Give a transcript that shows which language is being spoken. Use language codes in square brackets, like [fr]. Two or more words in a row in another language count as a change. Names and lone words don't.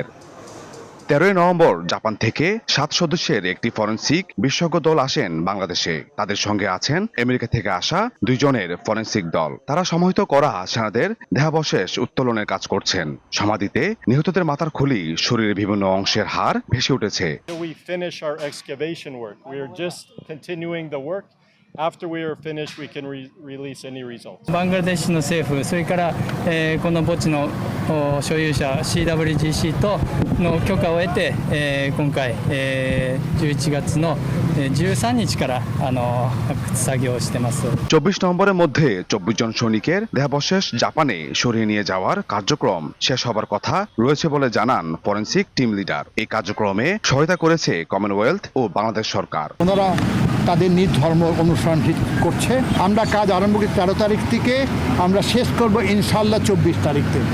[bn] 13 নভেম্বর জাপান থেকে 7 সদস্যের একটি ফরেনসিক বিশেষজ্ঞ দল আসেন বাংলাদেশে। তাদের সঙ্গে আছেন আমেরিকা থেকে আসা 2 জনের ফরেনসিক দল। তারা সমাহিত করা সেনাদের দেহাবশেষ উত্তোলনের কাজ করছেন। সমাধিতে নিহতদের মাথার খুলি, শরীরের বিভিন্ন অংশের হাড় ভেসে উঠেছে। [en] We finish our excavation work. We are just continuing the work. After we are finished, we can release any results. [ja] バングラデシュの政府、それから、この墓地の所有者 CWGC との許可を得て、今回、11月の13日から発掘作業をしてます。 [bn] 24 নভেম্বরের মধ্যে 24 জন সৈনিকের দেহাবশেষ জাপানে সরিয়ে নিয়ে যাওয়ার কার্যক্রম শেষ হবার কথা রয়েছে বলে জানান ফরেনসিক টিম লিডার। এই কার্যক্রমে সহায়তা করেছে কমনওয়েলথ ও বাংলাদেশ সরকার। ওনারা তাদের নিজ ধর্ম অনুসরণ করছে। আমরা কাজ আরম্ভ করি 13 তারিখ থেকে, আমরা শেষ করব [ar] إن شاء الله [bn] 24 তারিখ থেকে।